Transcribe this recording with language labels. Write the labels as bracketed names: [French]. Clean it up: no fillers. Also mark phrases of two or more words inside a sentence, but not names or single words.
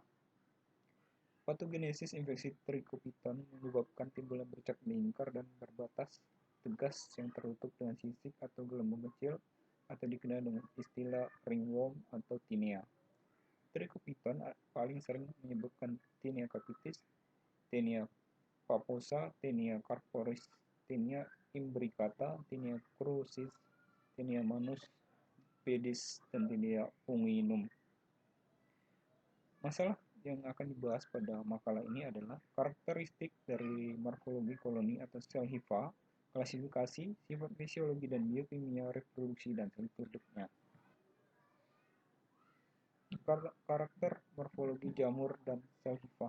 [Indonesian] Patogenesis infeksi Trichophyton menyebabkan timbulnya bercak lingkar dan berbatas tegas yang tertutup dengan sisik atau gelembung kecil atau dikenal dengan istilah ringworm atau tinea. [Latin] Trichophyton [Indonesian] paling sering menyebabkan [Latin] tinea capitis, tinea paposa, tinea carporis, tinea imbricata, tinea crucis, tinea manus pedis, dan tinea funginum. [Indonesian] Masalah yang akan dibahas pada makalah ini adalah karakteristik dari morfologi koloni atau sel hifa, klasifikasi, sifat fisiologi dan biokimia reproduksi dan sel hidupnya. Karakter morfologi jamur dan sel hifa.